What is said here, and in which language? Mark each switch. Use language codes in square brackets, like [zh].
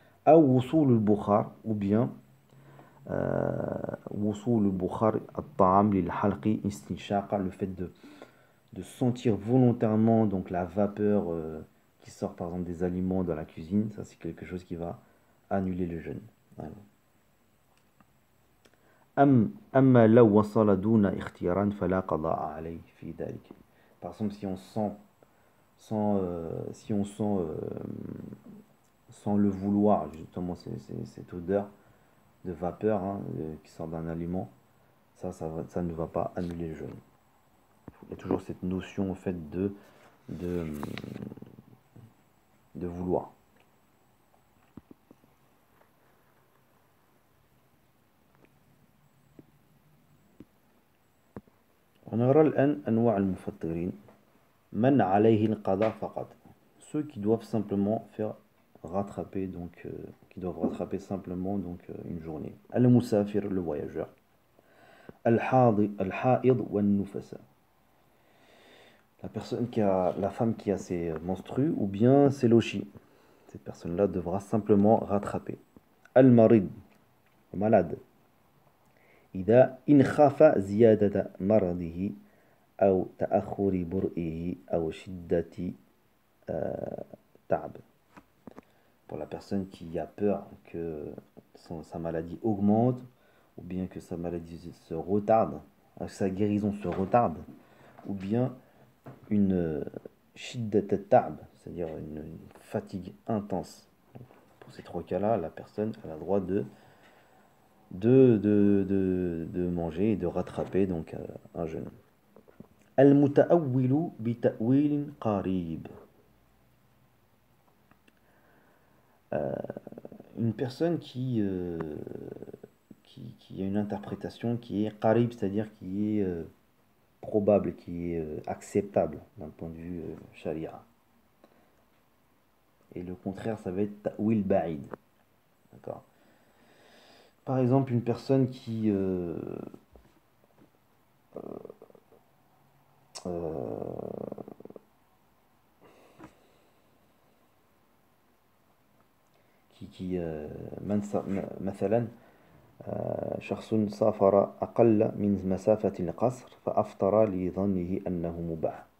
[fr] Ou [ar] wusul al-bukhar, [fr] ou bien [ar] wusul al-bukhar at-ta'am lil-halqi istinshaqa, [fr] le fait de sentir volontairement donc la vapeur qui sort par exemple des aliments dans la cuisine, ça c'est quelque chose qui va annuler le jeûne. Voilà. [ar] أما لو وصل دون اختيار فلا قضاء عليه في ذلك. [fr] Par exemple, si on sent sans le vouloir justement cette odeur de vapeur, hein, qui sort d'un aliment, ça ne va pas annuler le jeûne. Il y a toujours cette notion en fait de, de vouloir. [ar] ونرى الآن أنواع المفطرين من عليه القضاء فقط, [fr] ceux qui doivent simplement faire rattraper donc qui doivent rattraper simplement donc une journée. [ar] Al-musafir, [fr] le voyageur. [ar] Al-haid wan nufasa, [fr] la femme qui a ses menstrues, ou bien c'est l'oshi. Cette personne-là devra simplement rattraper. [ar] Al-marid, [fr] le malade. [ar] إذا إن خاف زيادة مرضه أو تأخر برئه أو شدة تعب. [fr] Pour la personne qui a peur que sa maladie augmente, ou bien que sa maladie se retarde, que sa guérison se retarde, ou bien une [ar] shiddat ta'b, [fr] c'est-à-dire une fatigue intense. Donc, pour ces trois cas-là, la personne a le droit de manger et de rattraper donc un jeûne. [ar] Al-muta'awwilu bi ta'wilin qarib. [fr] Une personne qui a une interprétation qui est qarib, c'est-à-dire qui est probable, qui est acceptable d'un point de vue sharia. Et le contraire, ça va être [ar] ta'wil ba'id. [fr] D'accord. Par exemple, une personne euh, qui [ar] مثلا شخص سافر أقل من مسافة القصر فأفطر لظنه أنه مباح.